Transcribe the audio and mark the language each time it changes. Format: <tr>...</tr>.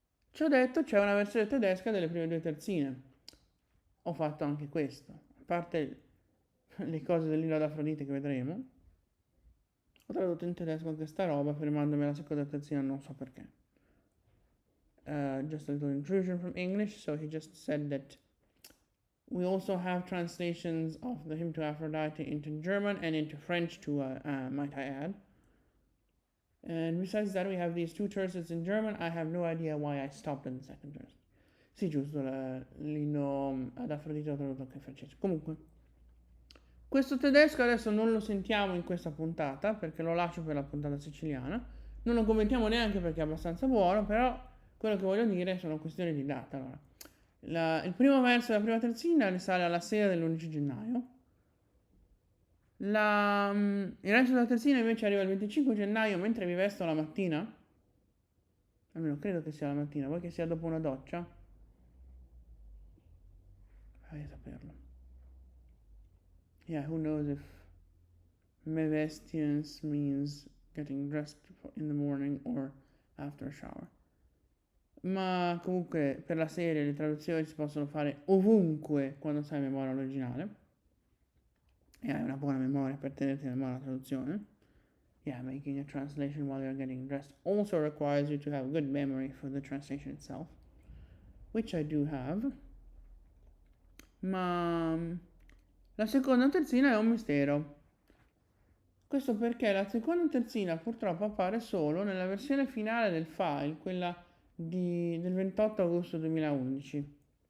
<it>Ci ho detto c'è una versione tedesca delle prime due terzine. Ho fatto anche questo, a parte le cose dell'Illa d'Afrodite che vedremo. Ho tradotto in tedesco anche sta roba fermandomi alla seconda terzina, non so perché.</it> <en>Just a little intrusion from English, so he just said that we also have translations of the Hymn to Aphrodite into German and into French too, might I add. And besides that, we have these two tercets in German. I have no idea why I stopped at the second tercet.</en> <it>Sì, giusto, l'inno ad Afrodite ho tradotto anche in francese. Comunque, questo tedesco adesso non lo sentiamo in questa puntata, perché lo lascio per la puntata siciliana. Non lo commentiamo neanche perché è abbastanza buono, però quello che voglio dire sono questioni di data. Allora, il primo verso della prima terzina risale alla sera dell'11 gennaio. Il resto della terzina invece arriva il 25 gennaio mentre mi vesto la mattina. Almeno credo che sia la mattina, vuoi che sia dopo una doccia? Vai a saperlo.</it> <en>Yeah, who knows if mevestians means getting dressed in the morning or after a shower.</en> <it>Ma comunque per la serie le traduzioni si possono fare ovunque quando sai a memoria l'originale. E hai una buona memoria per tenerti a memoria la traduzione.</it> <en>Yeah, making a translation while you're getting dressed also requires you to have good memory for the translation itself, which I do have.</en> <it>Ma la seconda terzina è un mistero. Questo perché la seconda terzina purtroppo appare solo nella versione finale del file, quella del 28 agosto 2011.</it>